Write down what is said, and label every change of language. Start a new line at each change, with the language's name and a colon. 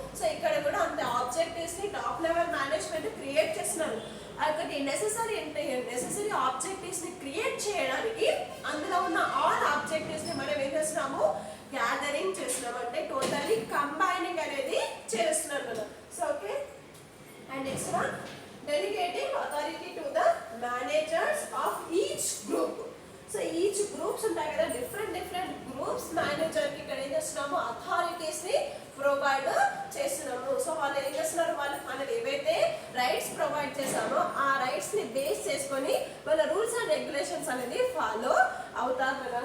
Telugu: So ఇక్కడ కూడా అంత ఆబ్జెక్టివ్స్ని టాప్ లెవెల్ మేనేజ్మెంట్ క్రియేట్ చేస్తున్నారు. ఒకటి నెసెసరీ ఆబ్జెక్టివ్స్ని క్రియేట్ చేయడానికి అందులో ఉన్న ఆల్ ఆబ్జెక్టివ్స్ని మనం ఏం చేస్తున్నాము, గ్యాదరింగ్ చేస్తున్నాం. అంటే టోటల్లీ కంబైనింగ్ అనేది చేస్తున్నాం కదా. So okay,
English: And next one, delegating authority to the managers of each group.
Telugu: So each groups ఉంటాయి కదా, డిఫరెంట్ గ్రూప్స్ మేనేజర్ కి ఇక్కడ ఏం చేస్తున్నాము, అథారిటీస్ ని ప్రొవైడ్ చేస్తున్నాము. సో వాళ్ళు ఏం చేస్తున్నారు, వాళ్ళకి మనం ఏవైతే రైట్స్ ప్రొవైడ్ చేసామో ఆ రైట్స్ ని బేస్ చేసుకొని వాళ్ళ రూల్స్ అండ్ రెగ్యులేషన్స్ అనేది ఫాలో అవుతారు కదా.